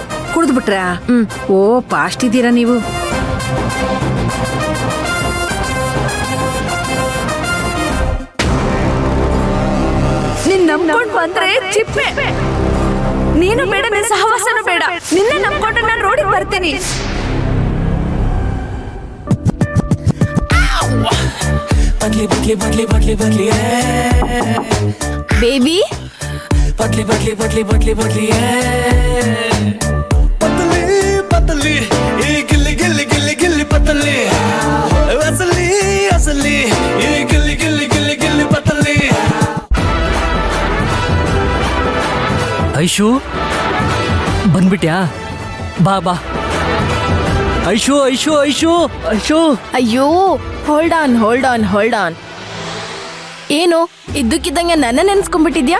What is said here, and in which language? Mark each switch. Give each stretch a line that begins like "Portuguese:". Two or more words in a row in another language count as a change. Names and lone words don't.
Kannada: ಕುಡಿದು ಬಿಟ್ರಾ? ಓ, ಫಾಸ್ಟ್ ಇದ್ದೀರಾ ನೀವು. ನಂಬ್ಕೊಂಡ್ ಬಂದ್ರೆ ಚಿಪ್ಪೆ. ನೀನು ಬೇಡ, ನಿನ್ನ ಸಹವಾಸನೂ ಬೇಡ. ನಿನ್ನ ನಂಬ್ಕೊಂಡು ನಾನು ರೋಡಿಗೆ ಬರ್ತೀನಿ. बदली बदली बदली बदली बदली ಬೇಬಿ, बदली बदली बदली बदली बदली पतली पतली ये गिल्ली गिल्ली गिल्ली गिल्ली पतली असली असली ये गिल्ली गिल्ली गिल्ली गिल्ली पतली. ಐಶು, ಬಂದ್ಬಿಟ್ಯಾ? ಬಾ ಬಾ. ಐಶು ಐಶು ಐಶು ಐಶು.
English: ಅಯ್ಯೋ, hold on hold on hold on.
Kannada: ಏನು ಇದ್ದಕ್ಕಿದ್ದಂಗೆ ನನ್ನ ನೆನ್ಸ್ಕೊಂಡ್ಬಿಟ್ಟಿದ್ಯಾ?